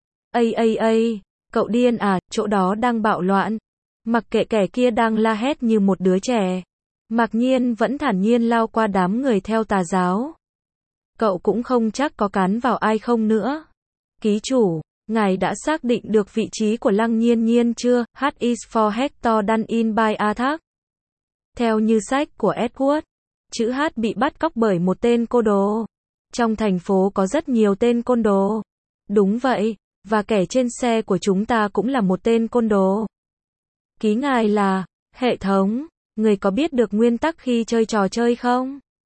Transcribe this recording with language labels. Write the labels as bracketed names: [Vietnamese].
[Vietnamese] Ây ây ây, cậu điên à, chỗ đó đang bạo loạn. Mặc kệ kẻ kia đang la hét như một đứa trẻ. Mạc Nhiên vẫn thản nhiên lao qua đám người theo tà giáo. Cậu cũng không chắc có cán vào ai không nữa. Ký chủ, ngài đã xác định được vị trí của Lăng Nhiên Nhiên chưa? [English] H is for Hector done in by Athak. [Vietnamese] Theo như sách của Edward, chữ H bị bắt cóc bởi một tên côn đồ. Trong thành phố có rất nhiều tên côn đồ. Đúng vậy, và kẻ trên xe của chúng ta cũng là một tên côn đồ. Ký ngài là, hệ thống, người có biết được nguyên tắc khi chơi trò chơi không?